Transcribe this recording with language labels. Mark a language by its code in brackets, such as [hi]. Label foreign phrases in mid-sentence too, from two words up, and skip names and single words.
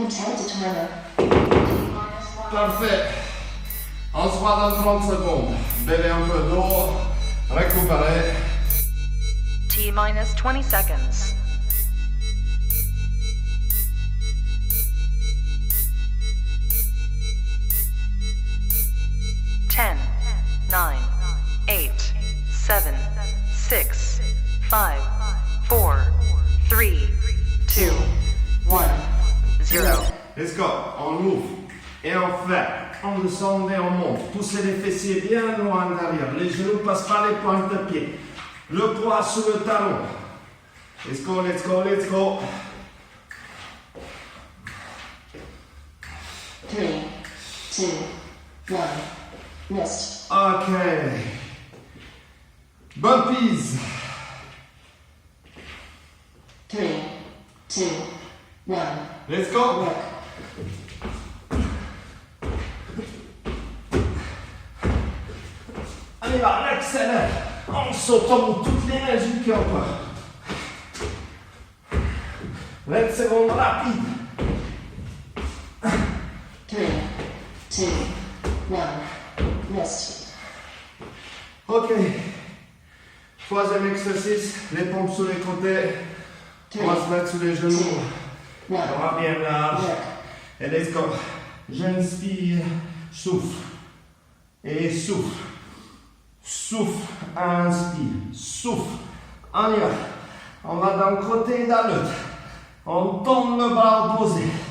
[en] intelligent timer. [fr] Parfait. On se voit dans 30 secondes. Buvez un peu d'eau. Récupérez. [en] T minus 20 seconds. Ten, 9, 8, 7, 6, 5, 4, 3, 2, 1, 0. Let's go. [fr] On ouvre. Et on fait. On descend et on monte. Poussez les fessiers bien loin derrière. Les genoux passent par les pointes de pied. Le poids sur le talon. [en] Let's go, let's go, let's go. 3, 2, 1. Rest. Ok. Bumpies. 3, 2, 1. Let's go. Work. [fr] On y va, on accélère. En sautant toute l'énergie du corps. [en] Let's go, rapide. 3, 2, 1. Rest. Ok. [fr] Troisième exercice, les pompes sur les côtés. On va se mettre sur les genoux. 1. Bras bien large. [en] Work. Et let's go. [fr] J'inspire, souffle. Et souffle. Souffle, inspire, souffle. On y va. On va d'un côté et dans l'autre. On tourne le bras opposé.